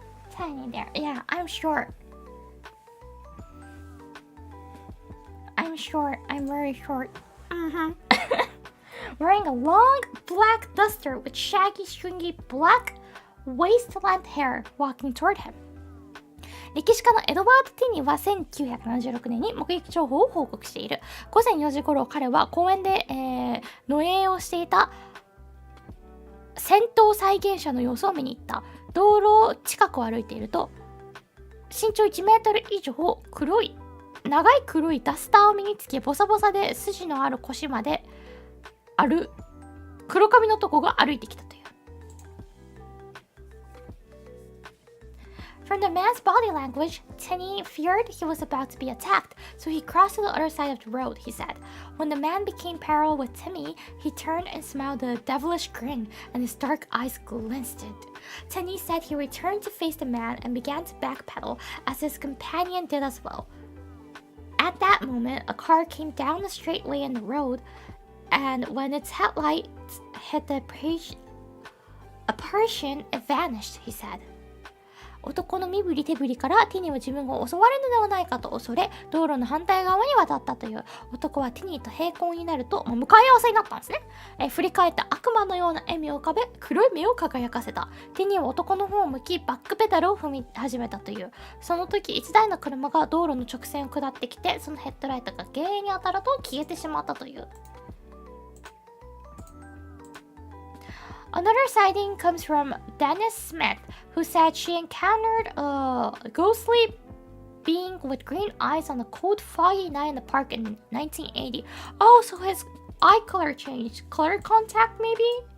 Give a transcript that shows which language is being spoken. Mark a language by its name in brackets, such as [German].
[English] Tiny there. Yeah, I'm short. I'm short. I'm very short. Wearing a long black duster with shaggy, stringy black waist-length hair walking toward him. [Japanese] 歴史家のエドワード・ティニーは1976年に目撃情報を報告している。午前4時頃、彼は公園で、野営をしていた戦闘再現者の様子を見に行った。道路近くを歩いていると、身長1メートル以上、長い黒いダスターを身につけ、ボサボサで筋のある腰まである黒髪の男が歩いてきたという。 [English] From the man's body language, Tenny feared he was about to be attacked, so he crossed to the other side of the road, he said. When the man became parallel with Timmy, he turned and smiled a devilish grin, and his dark eyes glinted. Tenny said he returned to face the man and began to backpedal, as his companion did as well. At that moment, a car came down the straightway in the road, and when its headlights hit the apparition, it vanished, he said. [Japanese] 男の身振り手振りからティニーは自分が襲われるのではないかと恐れ、道路の反対側に渡ったという。男はティニーと平行になると、向かい合わせになったんですね。振り返った悪魔のような笑みを浮かべ、黒い目を輝かせた。ティニーは男の方を向き、バックペダルを踏み始めたという。その時、一台の車が道路の直線を下ってきて、そのヘッドライトが原因に当たると消えてしまったという。 [English] Another sighting comes from Dennis Smith, who said she encountered a ghostly being with green eyes on a cold, foggy night in the park in 1980. Oh, so his eye color changed. Color contact, maybe?